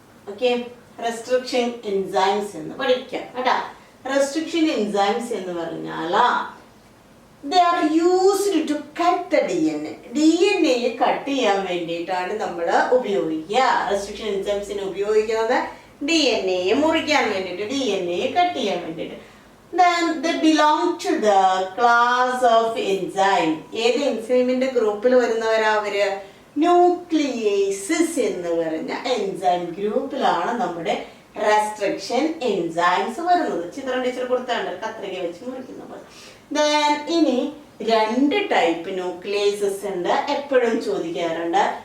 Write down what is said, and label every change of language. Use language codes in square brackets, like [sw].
[ml] Okay, restriction enzymes എന്ന് പഠിക്കാം കേട്ടാ. [en] restriction enzymes [ml] എന്ന് പറഞ്ഞാൽ [en] they are used to cut the DNA. [ml] DNA cut ചെയ്യാൻ വേണ്ടിയിട്ടാണ് നമ്മൾ ഉപയോഗിക്കുക. റെസ്ട്രിക്ഷൻ എൻസൈംസിനെ ഉപയോഗിക്കുന്നത് DNA മുറിക്കാൻ വേണ്ടിയിട്ട്, DNA കട്ട് ചെയ്യാൻ വേണ്ടിയിട്ട്. [en] Then they belong to the class of enzyme. [ml] ഏത് എൻസൈമിന്റെ ഗ്രൂപ്പിൽ വരുന്നവരാ അവര്? ന്യൂക്ലിയേസസ് എന്ന് പറഞ്ഞ എൻസൈം ഗ്രൂപ്പിലാണ് നമ്മുടെ റെസ്ട്രിക്ഷൻ എൻസൈംസ് വരുന്നത്. ചിത്രം ടീച്ചർ കൊടുത്താണ്ട് കത്രിക വെച്ച് മുറിക്കുന്നത്. Then ഇനി രണ്ട് ടൈപ്പ് ന്യൂക്ലിയേസസ് ഉണ്ട്, എപ്പോഴും ചോദിക്കാറുണ്ട്.